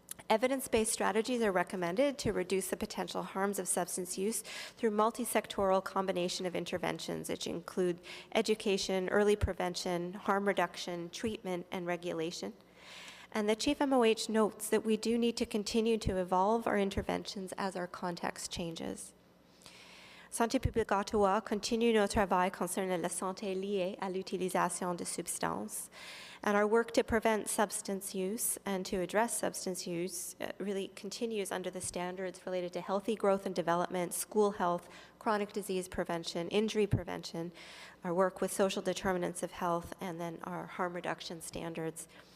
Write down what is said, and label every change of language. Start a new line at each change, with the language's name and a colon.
English: Evidence-based strategies are recommended to reduce the potential harms of substance use through multi-sectoral combination of interventions, which include education, early prevention, harm reduction, treatment, and regulation. And the Chief MOH notes that we do need to continue to evolve our interventions as our context changes.
French: Santé publique Ottawa continue nos travail concernant la santé liée à l'utilisation de substances.
English: And our work to prevent substance use and to address substance use really continues under the standards related to healthy growth and development, school health, chronic disease prevention, injury prevention, our work with social determinants of health, and then our harm reduction standards.